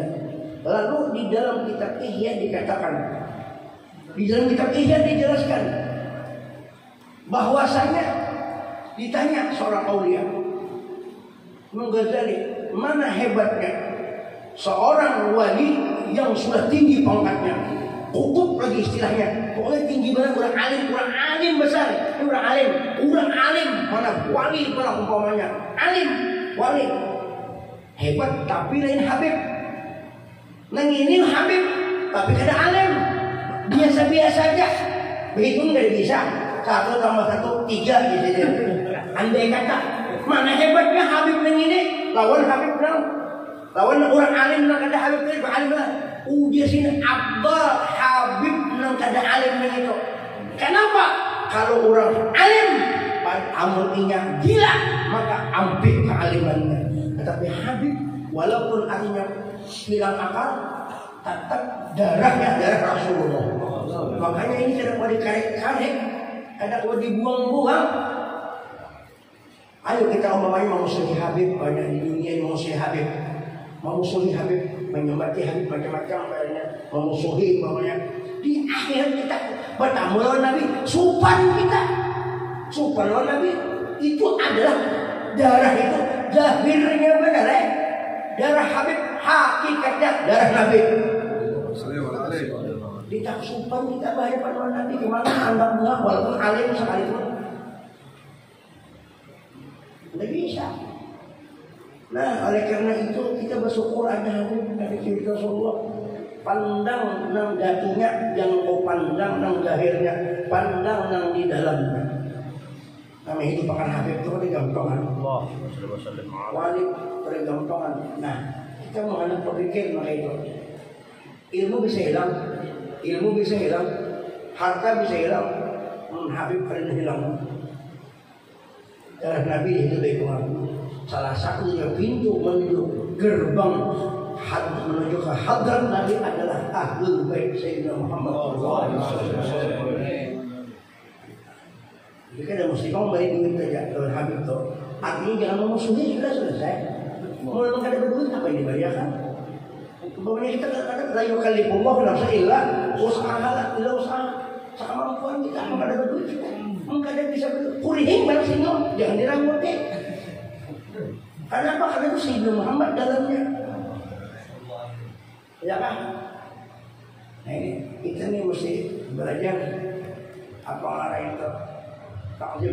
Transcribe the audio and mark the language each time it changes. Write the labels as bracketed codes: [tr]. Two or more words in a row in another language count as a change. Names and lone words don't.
[id] Lalu di dalam kitab Ihya dikatakan, di dalam kitab Ihya dijelaskan bahwasanya ditanya seorang aulia, Imam Ghazali, mana hebatnya seorang wali yang sudah tinggi pangkatnya, kutub lagi istilahnya, pokoknya tinggi banget, orang alim besar, orang alim, mana wali, mana umpamanya, alim, wali, hebat tapi lain Habib. [bjn] Nang ini Habib, tapi kada alim, biasa-biasa aja. [id] Begitu nggak bisa. 1 tambah 1 3 gitu. [bjn] Andai kata, mana hebatnya Habib nang ini? Lawan Habib nang, lawan orang alim nang kada Habib nang alim lah. Dia sini Abdul Habib nang kada alim nang itu. [id] Kenapa? Kalau orang alim, amuninya gila, maka ambil kealimannya. Tetapi Habib, walaupun artinya hilang akal, tetap darahnya darah Rasulullah. Makanya ini tidak boleh dikaret-karet, tidak boleh dibuang-buang. Ayo kita umpamanya memusuhi Habib, banyak di dunia yang memusuhi Habib, memusuhi Habib, menyembati Habib macam-macam, memusuhi umpamanya. Di akhir kita bertamu lawan Nabi, supan kita, supan lawan Nabi itu adalah darah itu zahirnya benar darah Habib, hakikatnya darah Nabi. Tidak supan kita bayar pada Nabi, gimana anggap enggak walaupun alim sekalipun. Tidak bisa. Nah, oleh karena itu kita bersyukur ada Habib dari kita Rasulullah. [bjn] Pandang nang datunya, jangan kau pandang nang zahirnya, pandang nang di dalamnya. [id] Kami hidup akan Habib itu digamtongan. Wali tergamtongan. Nah, kita mengenal berpikir maka itu. Ilmu bisa hilang, harta bisa hilang, Habib paling hilang. Darah Nabi itu dari Tuhan. Salah satunya pintu menuju gerbang menuju ke hadrat Nabi adalah Ahlul Bait Sayyidina Muhammad. Jika ada muslimah memberi duit saja Tuan Habib tuh, artinya jangan memusuhi, sudah selesai. Mau memang ada berduit apa yang dibayarkan? Pokoknya kita kadang-kadang [ar] لا يكلف الله نفسا إلا وسعها، إلا وسعها. [id] Sekemampuan kita mau ada berduit sudah. Mungkin ada bisa berduit. [bjn] Kurihing balas singgung, jangan diramuti. [id] Karena apa? Karena itu Sayyidina Muhammad dalamnya. Ya kan? Nah ini kita nih mesti belajar apa arah itu takjub.